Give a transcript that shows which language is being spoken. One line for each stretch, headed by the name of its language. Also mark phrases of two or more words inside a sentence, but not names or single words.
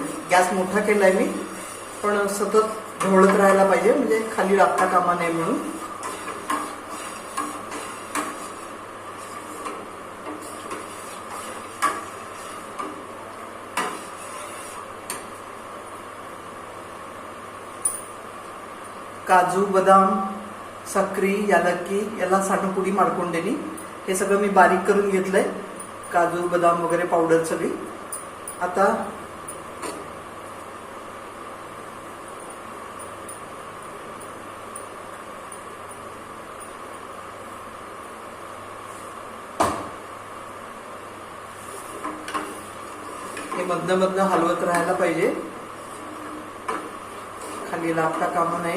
Marathi: गॅस मोठा केलाय मी, पण सतत ढवळत राहायला पाहिजे, म्हणजे खाली लागता कामा नये म्हणून. काजू, बदाम,
Kannada: ಸಕ್ರಿ, ಯಾಲಕ್ಕಿ ಎಲ್ಲ ಸಣ್ಣ ಪುಡಿ ಮಾಡ್ಕೊಂಡೇನಿ.
Marathi: हे सगळं मी बारीक करून घेतलंय. काजू, बदाम वगैरे पावडर सगळी. आता हे मधनं हलवत राहायला पाहिजे, खाली लागता कामा नये.